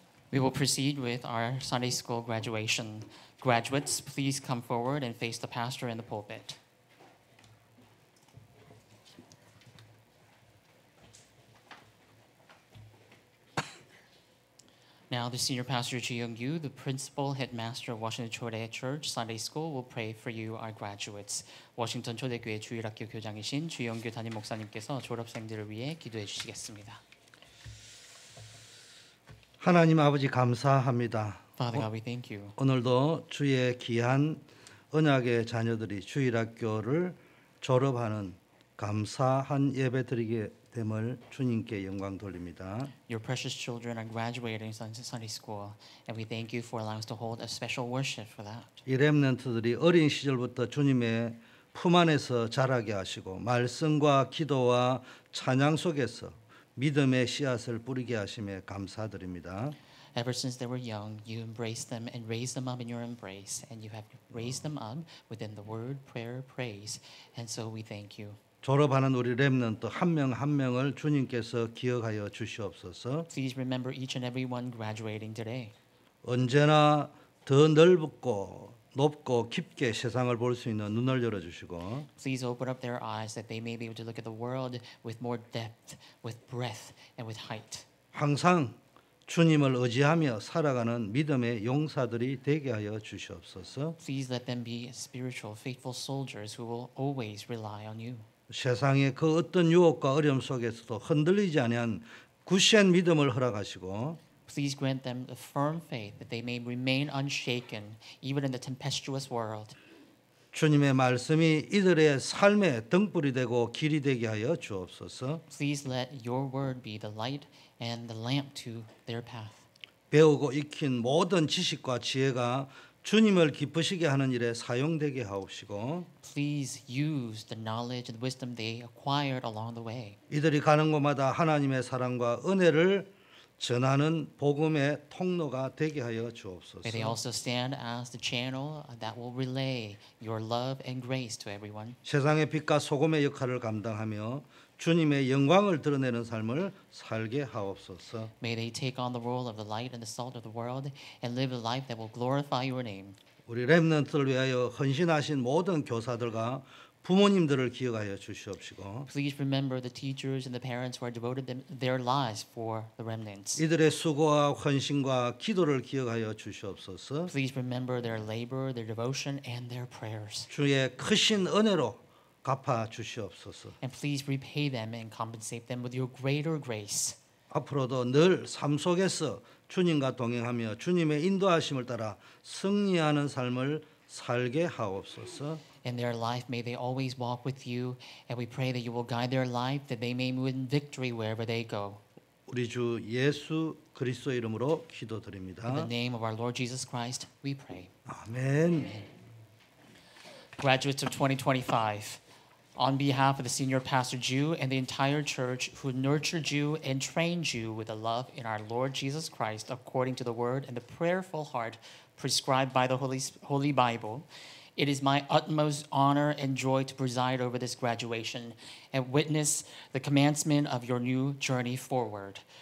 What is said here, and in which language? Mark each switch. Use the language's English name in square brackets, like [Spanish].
[English] We will proceed with our Sunday school graduation. Graduates, please come forward and face the pastor in the pulpit. Now, the senior pastor Ji Young-yu, the principal headmaster of Washington Chode Church Sunday School, will pray for you, our graduates. [Korean] 워싱턴 초대교회 주일학교 교장이신 주영규 담임 목사님께서 졸업생들을 위해 기도해 주시겠습니다. 하나님 아버지 감사합니다. [English] Father God, we thank you. [Korean] 오늘도 주의 귀한 언약의 자녀들이 주일학교를 졸업하는 감사한 예배 드리게 됨을 주님께 영광 돌립니다. [English] Your precious children are graduating Sunday school, and we thank you for allowing us to hold a special worship for that. [Korean] 이 렘넌트들이 어린 시절부터 주님의 품 안에서 자라게 하시고 말씀과 기도와 찬양 속에서 믿음의 씨앗을 뿌리게 하심에 감사드립니다. [English] Ever since they were young, you embraced them and raised them up in your embrace, and you have raised them up within the word, prayer, praise, and so we thank you. [Korean] 졸업하는 우리 렘넌트 한 명 한 명을 주님께서 기억하여 주시옵소서. [English] Please remember each and every one graduating today. [Korean] 언제나 더 넓고 높고 깊게 세상을 볼 수 있는 눈을 열어주시고 Please open up their eyes that they may be able to look at the world with more depth, with breadth, and with height. 항상 주님을 의지하며 살아가는 믿음의 용사들이 되게 하여 주시옵소서. [English] Please let them be spiritual, faithful soldiers who will always rely on you. [Korean] 세상의 그 어떤 유혹과 어려움 속에서도 흔들리지 아니한 굳센 믿음을 허락하시고 [English] Please grant them the firm faith that they may remain unshaken even in the tempestuous world. [Korean] 주님의 말씀이 이들의 삶의 등불이 되고 길이 되게 하여 주옵소서. [English] Please let your word be the light and the lamp to their path. [Korean] 배우고 익힌 모든 지식과 지혜가 주님을 기쁘시게 하는 일에 사용되게 하옵시고 [English] Please use the knowledge and wisdom they acquired along the way. [Korean] 이들이 가는 곳마다 하나님의 사랑과 은혜를 전하는 복음의 통로가 되게 하여 주옵소서. [English] May they also stand as the channel that will relay your love and grace to everyone. [Korean] 세상의 빛과 소금의 역할을 감당하며 주님의 영광을 드러내는 삶을 살게 하옵소서. [English] May they take on the role of the light and the salt of the world and live a life that will glorify your name. [Korean] 우리 렘넌트를 위하여 헌신하신 모든 교사들과 부모님들을 기억하여 주시옵시고 [English] Please remember the teachers and the parents who are devoted their lives for the remnants. [Korean] 이들의 수고와 헌신과 기도를 기억하여 주시옵소서. [English] Please remember their labor, their devotion, and their prayers. [Korean] 주의 크신 은혜로 갚아 주시옵소서. [English] And please repay them and compensate them with your greater grace. [Korean] 앞으로도 늘 삶 속에서 주님과 동행하며 주님의 인도하심을 따라 승리하는 삶을 살게 하옵소서. [English] In their life, may they always walk with you, and we pray that you will guide their life, that they may win victory wherever they go. [Korean] 우리 주 예수 그리스도 이름으로 [English] In the [Korean] 기도드립니다. [English] name of our Lord Jesus Christ, we pray. [Korean] 아멘. [English] Graduates of 2025, on behalf of the senior pastor Jew and the entire church who nurtured you and trained you with the love in our Lord Jesus Christ according to the word and the prayerful heart prescribed by the Holy Bible, it is my utmost honor and joy to preside over this graduation and witness the commencement of your new journey forward.